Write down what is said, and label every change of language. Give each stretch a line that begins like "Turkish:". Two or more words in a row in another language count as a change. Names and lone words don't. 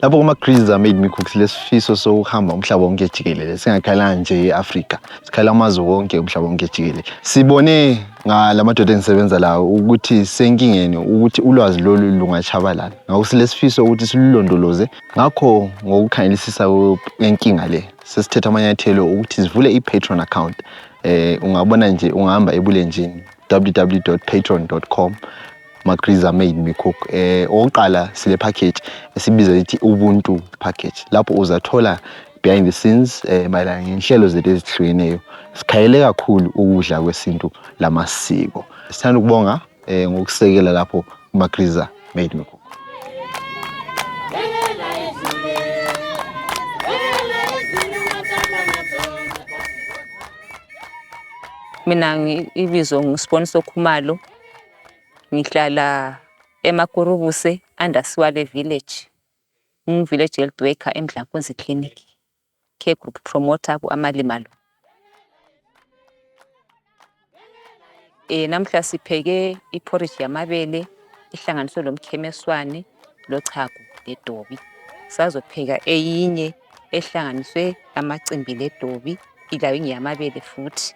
North Ndebele: Lapho kuMagriza made me cook lesifiso sokuhamba umhlaba wonke jikelele singakhala nje eAfrika sikhala amazwe wonke umhlaba wonke jikelele sibone ngalamadoda engisebenza lawo ukuthi senkingeni ukuthi ulwazi lolu lungachabalala ngakho silesifiso ukuthi silulondoloze ngakho ngokukhangelisisa inkinga le sesithetha amanyathelo ukuthi sivule iPatreon account ungabona nje ungahamba ebulenjini www.patreon.com Magriza made me cook. Oqala sile package esibiza lithi ubuntu package. Lapho uzathola
English: behind the scenes
North Ndebele: mayelana ngenhlelo zethu ezihlukeneyo. Sikhayele kakhulu ukudla kwesintu lamasiko. Sithanda ukubonga ngokusekela lapho Magriza made me cook. Mina ibizo ngisponsor Khumalo. Ngihlala eMakurubuse Andaswale village.
English: Village health worker eMdlakunzi clinic. Care group promoter ku Amalima Loko.
North Ndebele: Namhla sipheke iporridge yamabele ihlanganiswe lomkhemeswane lochago ledobi. Sazopheka eyinye ehlanganiswe amacimbi ledobi ilayo ngiyamabele futhi.